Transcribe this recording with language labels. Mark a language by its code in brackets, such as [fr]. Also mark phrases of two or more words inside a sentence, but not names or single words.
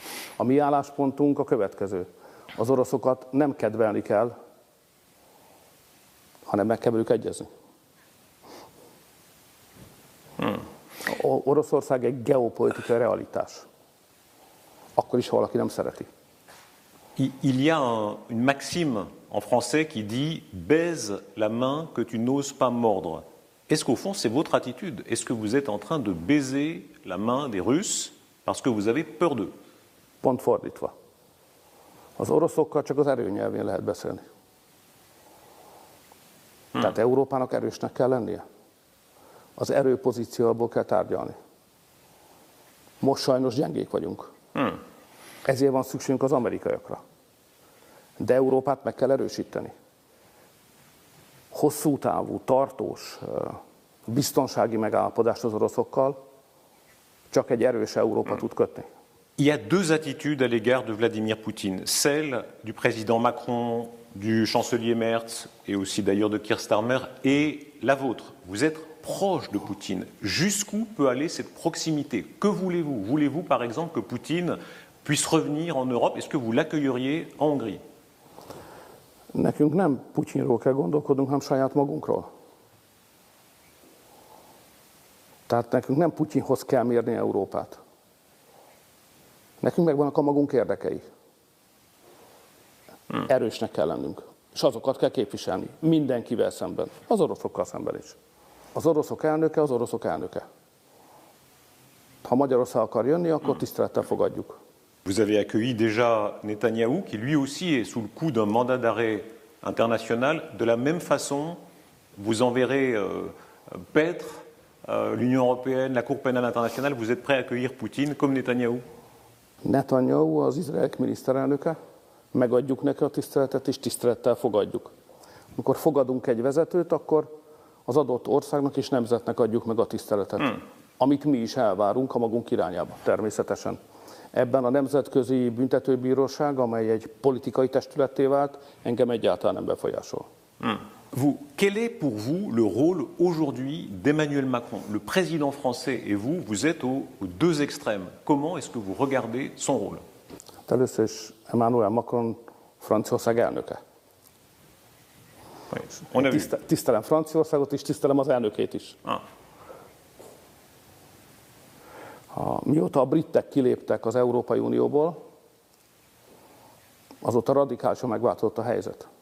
[hu] A mi álláspontunk a következő. Az oroszokat nem kedvelni kell, hanem meg kell velük egyezni. Oroszország egy geopolitikai realitás. Akkor is, ha valaki nem szereti. [fr] Il y a une maxime en français qui dit « baise la main que tu n'oses pas mordre ». Est-ce qu'au fond, c'est votre attitude? Est-ce que vous êtes en train de baiser la main des Russes parce que vous avez peur d'eux? [hu] Pont fordítva. Az oroszokkal csak az erőnyelvén lehet beszélni. Tehát Európának erősnek kell lennie. Az erőpozícióból kell tárgyalni. Most sajnos gyengék vagyunk. Ezért van szükségünk az amerikaiakra. De Európát meg kell erősíteni. Hosszú távú, tartós, biztonsági megállapodást az oroszokkal csak egy erős Európa tud kötni. [fr] Il y a deux attitudes à l'égard de Vladimir Poutine. Celle du président Macron, du chancelier Merz et aussi d'ailleurs de Keir Starmer et la vôtre. Vous êtes proche de Poutine. Jusqu'où peut aller cette proximité? Que voulez-vous? Voulez-vous par exemple que Poutine puisse revenir en Europe? Est-ce que vous l'accueilleriez en Hongrie? [hu] Nekünk nem Putyinról kell gondolkodnunk, hanem saját magunkról. Tehát nekünk nem Putyinhoz kell mérni Európát. Nekünk megvannak a magunk érdekei. Erősnek kell lennünk. És azokat kell képviselni. Mindenkivel szemben. Az oroszokkal szemben is. Az oroszok elnöke az oroszok elnöke. Ha Magyarország akar jönni, akkor tisztelettel fogadjuk. [fr] Vous avez accueilli déjà Netanyahou, qui lui aussi est sous le coup d'un mandat d'arrêt international. De la même façon, vous enverrez paître l'Union européenne, la Cour pénale internationale. Vous êtes prêt à accueillir Poutine comme Netanyahou? [hu] Netanyahu az Izrael miniszterelnöke, megadjuk neki a tiszteletet, és tisztelettel fogadjuk. Amikor fogadunk egy vezetőt, akkor az adott országnak és nemzetnek adjuk meg a tiszteletet, amit mi is elvárunk a magunk irányába, természetesen. Ebben a Nemzetközi Büntetőbíróság, amely egy politikai testületté vált, engem egyáltalán nem befolyásol. [fr] Quel est pour vous le rôle aujourd'hui d'Emmanuel Macron? Le président français et vous, vous êtes aux deux extrêmes. Comment est-ce que vous regardez son rôle? [hu] Először is Emmanuel Macron Franciaország elnöke. Tisztelem Franciaországot is, tisztelem az elnökét is. Mióta a britek kiléptek az Európai Unióból, azóta radikálisan megváltozott a helyzet.